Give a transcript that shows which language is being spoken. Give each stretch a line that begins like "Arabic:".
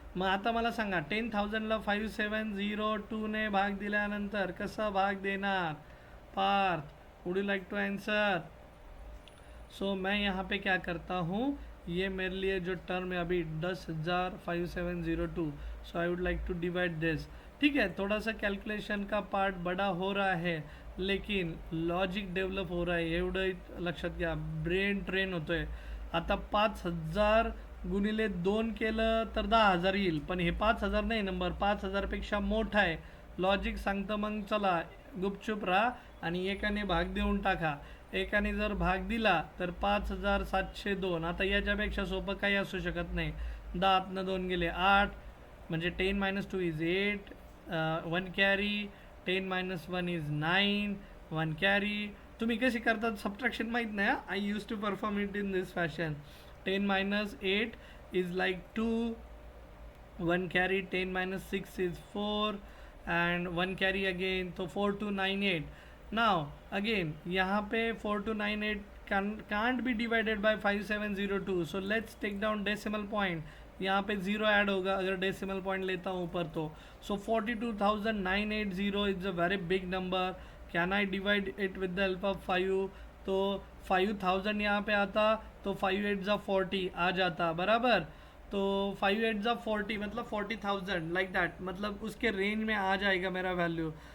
Marathi: मग आता मला सांगा, 10,000ला 5702 ने भाग दिल्यानंतर कसा भाग देणार?
Hindi: Partha,
English: Would you like to answer?
Hindi: सो मैं यहाँ पे क्या करता हूँ, ये मेरे लिए जो टर्म है अभी 10,5702,
English: So I would like to divide this.
Hindi: ठीक है, थोड़ा सा कैलकुलेशन का पार्ट बड़ा हो रहा है, लेकिन लॉजिक डेव्हलप हो रहा आहे,
Marathi: एवढं लक्षात घ्या. ब्रेन ट्रेन होतो आहे. आता 5,000 गुणिले 2 केलं तर 10,000 येईल, पण हे 5,000 नाही, नंबर 5,000पेक्षा मोठा आहे. लॉजिक सांगतं मग चला गुपचूप राहा आणि एकाने भाग देऊन टाका. एकाने जर भाग दिला तर 5,702. आता याच्यापेक्षा सोपं काही असू शकत नाही. 10 2 गेले 8, म्हणजे 10 - 2 इज 8, 1 कॅरी, 10 - 1 इज 9, 1 कॅरी. तुम्ही कशी करतात सबट्रॅक्शन माहीत नाही.
English: I use to perform it in this fashion. 10 - 8 is like 2, 1 carry, 10 - 6 is 4, and 1 carry again, तो 4298. Now again
Hindi: यहाँ पे
English: 4298 can't be divided by 5702, so let's take down decimal point.
Hindi: यहाँ पे ज़ीरो ऐड होगा अगर डेसिमल पॉइंट लेता हूँ ऊपर तो.
English: So 42,980 is a very big number. Can I divide it with the help of 5?
Hindi: तो 5,000 यहाँ पे आता, तो 5 8 ज़ा 40 आ जाता, बराबर. तो 5 8 ज़ा 40 मतलब 40,000, लाइक दैट, मतलब उसके रेंज में आ जाएगा मेरा वैल्यू.